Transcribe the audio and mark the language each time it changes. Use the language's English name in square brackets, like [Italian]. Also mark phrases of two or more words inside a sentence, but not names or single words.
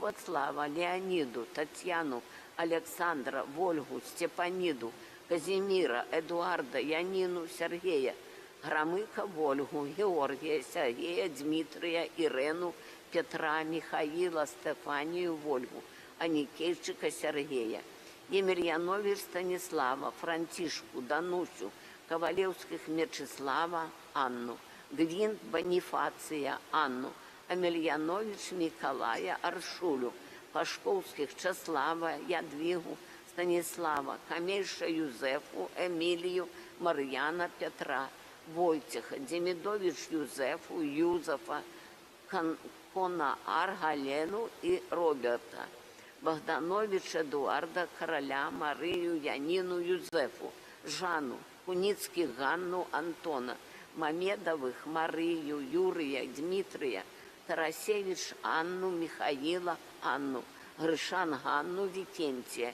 [Belarusian] Вацлава, Леоніду, Тетяну, Александра, Вольгу, Степаніду, Казіміра, Едуарда, Янину, Сергея, Грамыка, Вольгу, Георгія, Сергея, Дмитрия, Ірену, Петра, Михаила, Стефанію, Вольгу, Анікейчика, Сергея, Емельянович Станіслава, Франтішку, Данусю, Ковалевских Мячеслава, Анну, Гвинт Бонифация, Анну, Амельянович Миколая, Аршулю, Пашковских Часлава, Ядвигу, Станислава, Камейша Юзефу, Эмилию, Марьяна Петра, Войтиха, Демидович Юзефу, Юзефа, Конаар Галену и Роберта, Богданович Эдуарда, Короля, Марию, Янину, Юзефу, Жанну, Куницких Ганну, Антона, Мамедовых Марию, Юрия, Дмитрия, Тарасевич Анну, Михаила Анну, Гришан Ганну, Викентия,